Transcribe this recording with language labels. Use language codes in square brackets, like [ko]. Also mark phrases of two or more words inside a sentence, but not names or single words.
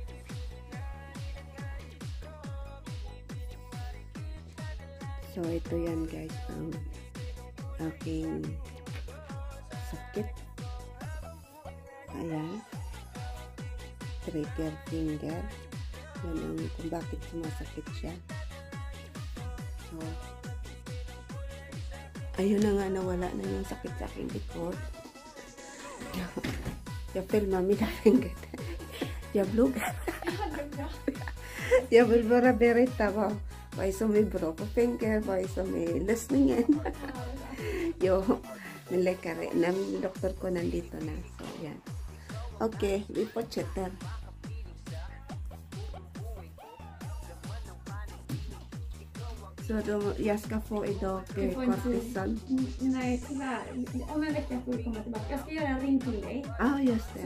[tl] So, ito yan guys, ang aking sakit. [en] Ayan. Trigger finger. [tl] Yan ang kung bakit sumasakit siya. So, ayun na nga, nawala na yung sakit sa aking likod. [sv] Jag filmar mina fingrar. Jag bloggar. Jag vill bara berätta vad som är bra på fingrar, vad som är lösningen. Jo, min läkare, min doktor [tl] ko nandito na. So, yan. [sv] Okay, vi fortsätter. Så jag ska få idag kortison. Nej, tyvärr. Om en vecka får vi komma tillbaka. Jag ska göra en ring till dig. Ja, just det.